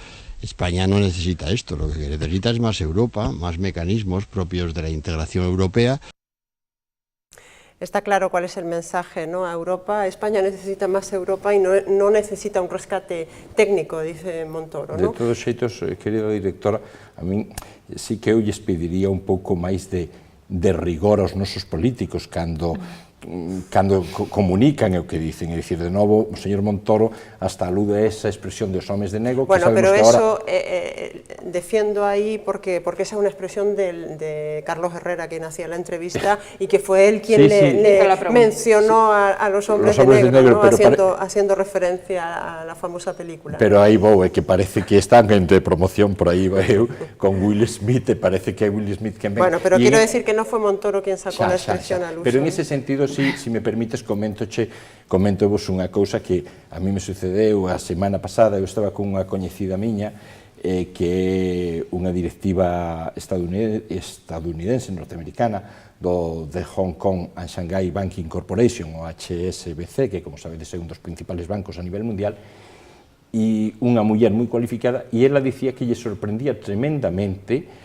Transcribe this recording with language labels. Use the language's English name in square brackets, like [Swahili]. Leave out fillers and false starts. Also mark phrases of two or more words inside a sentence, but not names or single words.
[Spanish] España no necesita esto, lo que necesita es más Europa, más mecanismos propios de la integración europea. Está claro cuál es el mensaje, ¿no?, a Europa. España necesita más Europa y no necesita un rescate técnico, dice Montoro, ¿no? [Galician] De todos xeitos, querida directora, a min sí que eu lles pediría un pouco máis de rigor aos nosos políticos cando comunican o que dicen, é dicir, de novo, o señor Montoro hasta alude a esa expresión dos homes de negro, que [Spanish] bueno, sabemos pero que eso ahora... defiendo ahí porque esa es una expresión de Carlos Herrera, quien hacía la entrevista, y que fue él quien le mencionó a los hombres de negro, ¿no?, haciendo referencia a la famosa película. [Galician] Pero aí vou, é que parece que están entre promoción, por aí vai eu, con Will Smith, e parece que é Will Smith quen ven. [Spanish] Bueno, pero quiero decir que no fue Montoro quien sacó la expresión al uso. [Galician] Pero en ese sentido, si me permites, coméntovos unha cousa que a mí me sucedeu a semana pasada. Eu estaba con unha coñecida miña que é unha directiva estadounidense, norteamericana, de Hong Kong and Shanghai Banking Corporation, o HSBC, que, como sabedes, é un dos principales bancos a nivel mundial, e unha muller moi cualificada, e ela dicía que lle sorprendía tremendamente